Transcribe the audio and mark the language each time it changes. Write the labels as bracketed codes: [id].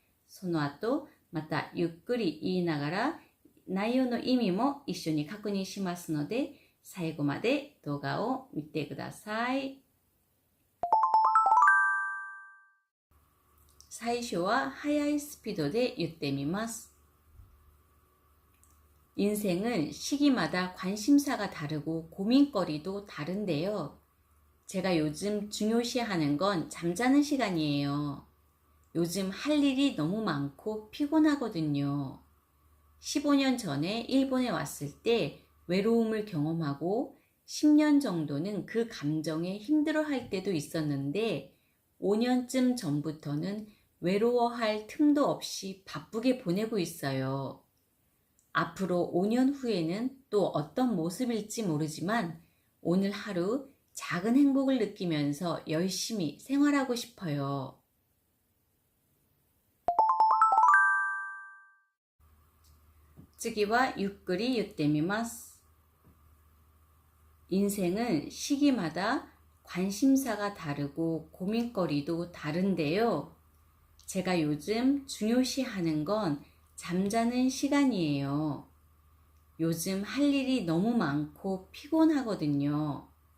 [ja] その後、またゆっくり言いながら内容の意味も一緒に確認しますので、最後まで動画を見てください。最初は速いスピードで言ってみます。 [ko] 인생은 시기마다 관심사가 다르고 고민거리도 다른데요. 제가 요즘 중요시하는 건 잠자는 시간이에요. 요즘 할 일이 너무 많고 피곤하거든요. 15년 전에 일본에 왔을 때 외로움을 경험하고 10년 정도는 그 감정에 힘들어할 때도 있었는데 5년쯤 전부터는 외로워할 틈도 없이 바쁘게 보내고 있어요. 앞으로 5년 후에는 또 어떤 모습일지 모르지만 오늘 하루 작은 행복을 느끼면서 열심히 생활하고 싶어요. [ja] 次は ゆっくり言ってみます。 [ko] 인생은 시기마다 관심사가 다르고 고민거리도 다른데요. 제가 요즘 중요시하는 건 잠자는 시간이에요. 요즘 할 일이 너무 많고 피곤하거든요.